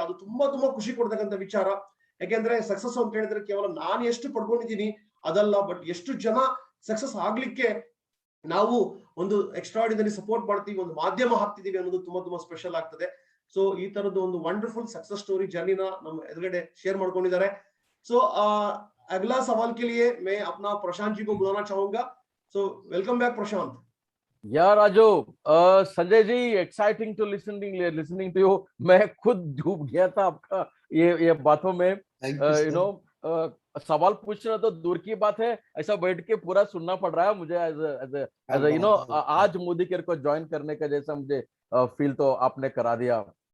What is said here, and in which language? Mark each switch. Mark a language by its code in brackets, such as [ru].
[kn] ಅದು ತುಂಬಾ ಖುಷಿ ಕೊಡ್ತಕ್ಕಂಥ ವಿಚಾರ. ಯಾಕೆಂದ್ರೆ ಸಕ್ಸಸ್ ಅಂತ ಹೇಳಿದ್ರೆ ಕೇವಲ ನಾನು ಎಷ್ಟು ಪಡ್ಕೊಂಡಿದ್ದೀನಿ ಅದಲ್ಲ, ಬಟ್ ಎಷ್ಟು ಜನ ಸಕ್ಸಸ್ ಆಗ್ಲಿಕ್ಕೆ ನಾವು ಒಂದು ಎಕ್ಸ್ಟ್ರಾರ್ಡಿನರಿ ಸಪೋರ್ಟ್ ಮಾಡ್ತೀವಿ, ಒಂದು ಮಾಧ್ಯಮ ಹಾಕ್ತಿದೀವಿ ಅನ್ನೋದು ತುಂಬಾ ಸ್ಪೆಷಲ್ ಆಗ್ತದೆ. ಸೊ ಈ ತರದ್ದು ಒಂದು ವಂಡರ್ಫುಲ್ ಸಕ್ಸಸ್ ಸ್ಟೋರಿ ಜರ್ನಿನ ನಮ್ಮ ಎದುರುಗಡೆ ಶೇರ್ ಮಾಡ್ಕೊಂಡಿದ್ದಾರೆ. [hi] ಸೊ अगला सवाल के लिए मैं अपना प्रशांत जी को बुलाना चाहूंगा. [en] So welcome back Prashant. Yeah, Raju, Sanjay ji, exciting to listening to you. [hi] मैं खुद डूब गया था आपका ये बातों में. [en] You know, [hi] सवाल पूछना तो दूर की बात है, ऐसा बैठ के पूरा सुनना पड़ रहा है मुझे [en] As you know. [hi] आज मोदी केयर को ज्वाइन करने का जैसा मुझे फील तो आपने करा दिया.